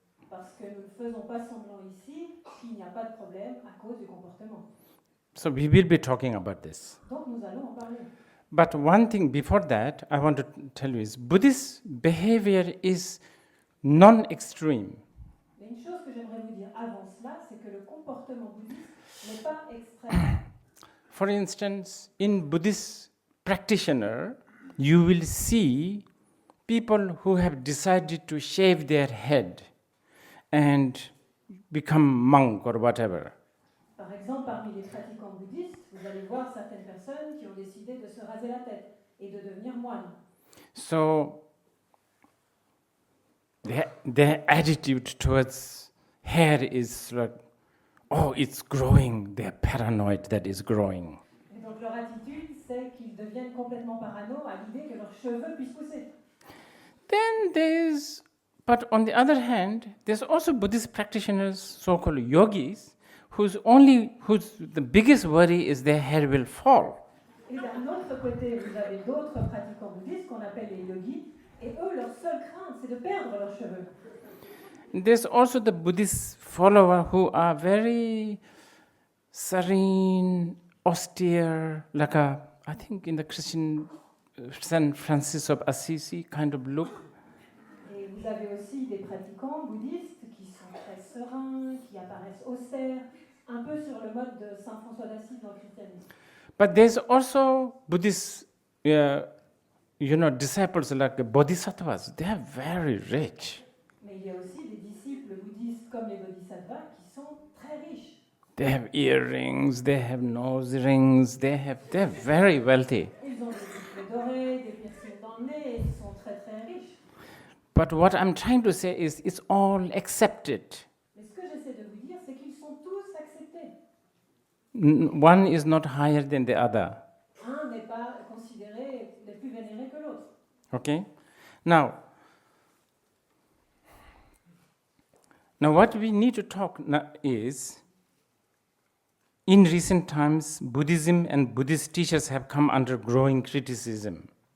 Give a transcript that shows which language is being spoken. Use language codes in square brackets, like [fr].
[fr] Parce que nous ne faisons pas semblant ici qu'il n'y a pas de problème à cause du comportement. [en] So we will be talking about this. [fr] Donc nous allons en parler. [en] But one thing before that I want to tell you is Buddhist behavior is non-extreme. [fr] Mais une chose que j'aimerais vous dire avant cela, c'est que le comportement bouddhiste n'est pas extrême. [en] For instance, in Buddhist practitioner, you will see people who have decided to shave their head and become monk or whatever. [fr] Par exemple, parmi les pratiquants bouddhistes, vous allez voir certaines personnes qui ont décidé de se raser la tête et de devenir moine. [en] So their attitude towards hair is like, oh, it's growing. They're paranoid that it's growing. [fr] Et donc leur attitude, c'est qu'ils deviennent complètement parano à l'idée que leurs cheveux puissent pousser. [en] Then there's But on the other hand, there's also Buddhist practitioners, so-called yogis, whose the biggest worry is their hair will fall. [fr] Et d'un autre côté, vous avez d'autres pratiquants bouddhistes qu'on appelle les yogis, et eux, leur seule crainte, c'est de perdre leurs cheveux. [en] There's also the Buddhist followers who are very serene, austere, like I think in the Christian Saint Francis of Assisi kind of look. [fr] Et vous avez aussi des pratiquants bouddhistes qui sont très sereins, qui apparaissent austères, un peu sur le mode de Saint François d'Assise dans le christianisme. [en] But there's also Buddhist, disciples like bodhisattvas. They are very rich. [fr] Mais il y a aussi des disciples bouddhistes comme les bodhisattvas qui sont très riches. [en] They have earrings, they have nose rings, they're very wealthy. [fr] Ils ont des boucles d'oreilles, des piercings dans le nez, et ils sont très très riches. [en] But what I'm trying to say is it's all accepted. [fr] Mais ce que j'essaie de vous dire, c'est qu'ils sont tous acceptés. [en] One is not higher than the other. [fr] Un n'est pas considéré le plus vénéré que l'autre. [en] Okay? Now what we need to talk is, in recent times, Buddhism and Buddhist teachers have come under growing criticism.